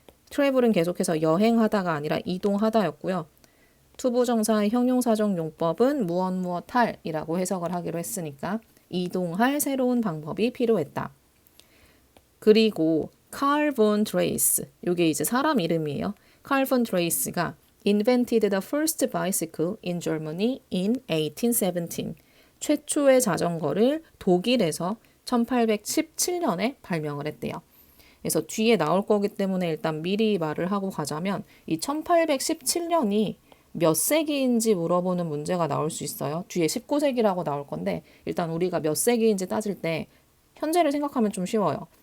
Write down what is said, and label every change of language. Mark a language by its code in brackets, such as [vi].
[ko] 트래블은 계속해서 여행하다가 아니라 이동하다였고요. 투부정사의 형용사적 용법은 무엇 할이라고 해석을 하기로 했으니까 이동할 새로운 방법이 필요했다. 그리고 칼 본 드레이스, 이게 이제 사람 이름이에요. [en] 칼 본 드레이스가 invented the first bicycle in Germany in 1817. [ko] 최초의 자전거를 독일에서 1817년에 발명을 했대요. 그래서 뒤에 나올 거기 때문에 일단 미리 말을 하고 가자면 이 1817년이 몇 세기인지 물어보는 문제가 나올 수 있어요. 뒤에 19세기라고 나올 건데 일단 우리가 몇 세기인지 따질 때 현재를 생각하면 좀 쉬워요.